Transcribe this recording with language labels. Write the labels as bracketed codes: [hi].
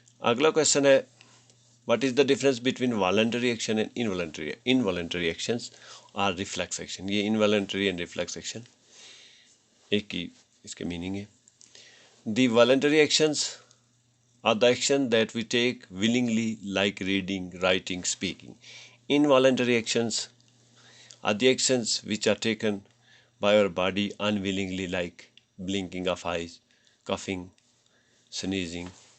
[hi] अगला क्वेश्चन है [en] what is the difference between voluntary action and involuntary actions or reflex action. [hi] ये [en] involuntary and reflex action [hi] एक ही इसके meaning है. [en] The voluntary actions are the action that we take willingly, like reading, writing, speaking. Involuntary actions are the actions which are taken by our body unwillingly, like blinking of eyes, coughing, sneezing.